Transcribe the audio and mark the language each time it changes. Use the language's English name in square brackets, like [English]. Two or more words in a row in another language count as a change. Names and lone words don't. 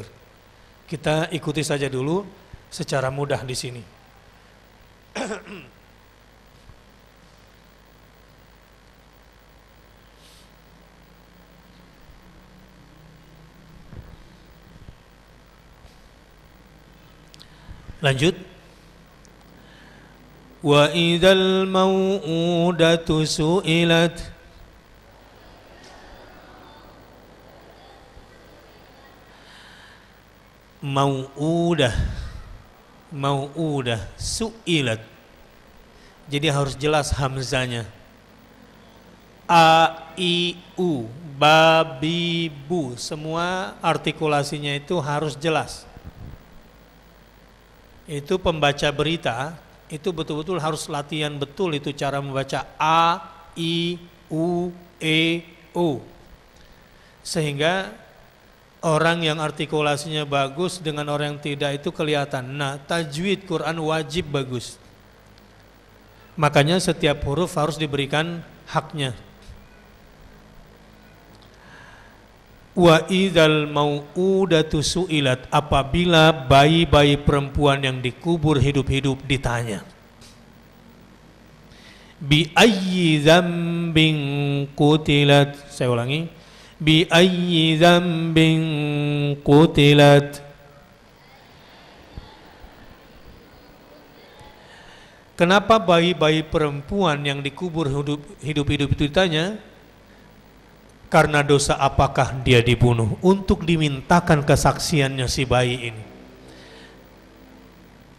[Indonesian] Kita ikuti saja dulu secara mudah di sini. Lanjut. [Arabic] وإذا الموءودة سئلت، موءودة سئلت, [Indonesian] jadi harus jelas hamzanya. A, I, U, ba, bi, bu, semua artikulasinya itu harus jelas. Itu pembaca berita itu betul-betul harus latihan betul itu cara membaca A, I, U, E, O, sehingga orang yang artikulasinya bagus dengan orang yang tidak itu kelihatan. Nah, tajwid Quran wajib bagus. Makanya setiap huruf harus diberikan haknya. [Arabic] وإذا الموءودة سئلت, [Indonesian] apabila bayi-bayi perempuan yang dikubur hidup-hidup ditanya. [Arabic] بأي ذنب قتلت, [Indonesian] saya ulangi. [Arabic] بأي ذنب قتلت, [Indonesian] kenapa bayi-bayi perempuan yang dikubur hidup-hidup itu ditanya? Karena dosa apakah dia dibunuh? Untuk dimintakan kesaksiannya si bayi ini.